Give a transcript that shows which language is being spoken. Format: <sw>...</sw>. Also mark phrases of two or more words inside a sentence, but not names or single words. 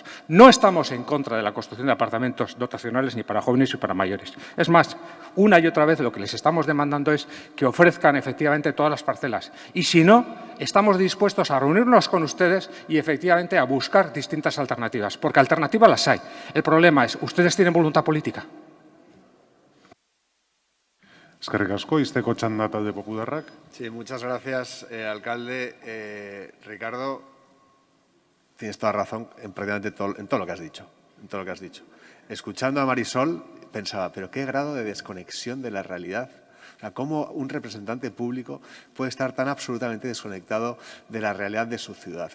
<es>No estamos en contra de la construcción de apartamentos dotacionales ni para jóvenes ni para mayores. Es más, una y otra vez lo que les estamos demandando es que ofrezcan efectivamente todas las parcelas. Y si no, estamos dispuestos a reunirnos con ustedes y efectivamente a buscar distintas alternativas, porque alternativas las hay. El problema es, ¿ustedes tienen voluntad política?</es> <eu>Eskerrik asko, izteko txanda talde popularrak.</eu> <es>Sí, muchas gracias, alcalde. Ricardo, tienes toda razón en prácticamente en todo lo que has dicho. Escuchando a Marisol, pensaba, pero qué grado de desconexión de la realidad. O sea, cómo un representante público puede estar tan absolutamente desconectado de la realidad de su ciudad.</es>